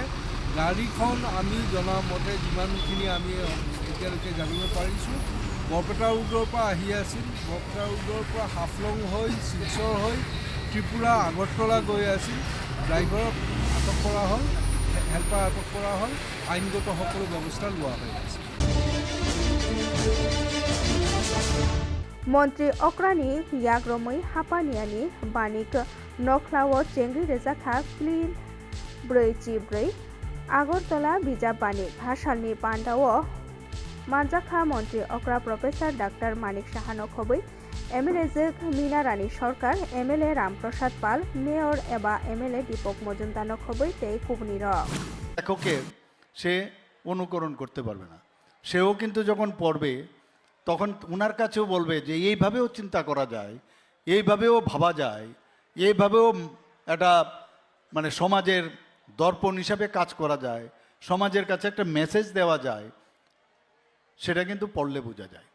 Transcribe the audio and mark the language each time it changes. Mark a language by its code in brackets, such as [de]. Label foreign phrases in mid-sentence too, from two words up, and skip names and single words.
[as] গাড়ীখন আমি জনামতে যিমানখিনি আমি এতিয়ালৈকে জানিব পাৰিছোঁ, বৰপেটা ৰোডৰ পৰা আহি আছিল, বৰপেটা ৰোডৰ পৰা হাফলং হৈ শিলচৰ হৈ ত্ৰিপুৰা আগৰতলা গৈ আছিল। ড্ৰাইভাৰক আটক কৰা হ'ল, হেল্পাৰ আটক কৰা হ'ল, আইনগত সকলো ব্যৱস্থা লোৱা হৈ আছে। [brx] मन्त्री अक्रानि याग्रमै हापानियानि बानिक नख्लाव चेंगि रेजाखा क्लिन 4 आगरतला बिजाब बानिक हासालनि पान्डाव मानजाखा मन्त्री अक्रा [en] Professor Doctor [brx] मानिक साहानो खबै MLA जोग मीना रानी सरकार, MLA रामप्रसाद पाल, मेयर एबा MLA दीपक मजुमदार खबै ते कुबनि र [bn] লেখকের সে অনুকরণ করতে পারবে না। সেও কিন্তু যখন পড়বে তখন ওনার কাছেও বলবে যে এইভাবেও চিন্তা করা যায়, এইভাবেও ভাবা যায়, এইভাবেও একটা মানে সমাজের দর্পণ হিসাবে কাজ করা যায়, সমাজের কাছে একটা মেসেজ দেওয়া যায়, সেটা কিন্তু পড়লে বোঝা যায়।